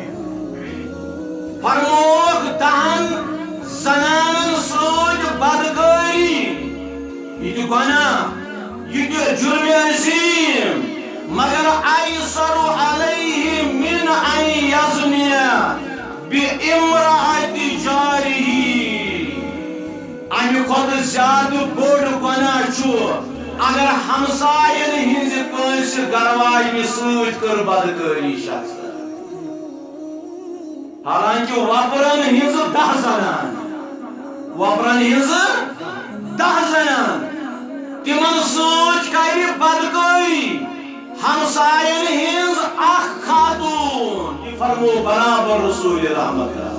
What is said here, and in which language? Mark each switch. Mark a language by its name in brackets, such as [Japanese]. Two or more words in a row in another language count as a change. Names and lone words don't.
[Kashmiri] فرموک دہن زنانن سۭتۍ بدکاری یہ تہ گناہ یہ تہ جرم عظیم مگر [Arabic] ایسر علیہ من ان یزنی بامرأة جارہ [Kashmiri] امہ کھۄتہٕ زیادٕ بوڑ گناہ چھُ اگر ہمساین ہنز کٲنٛسہِ گرواجنہِ سۭتۍ کٔر بدکٲری شخص حالانکہ وپرن ہنز 10 زنان وپرن ہنز 10 زنان تمن سۭتۍ کرِ بدکٲری ہمساین ہنز اخ خاتون یہ فرمو برابر رسول رحمت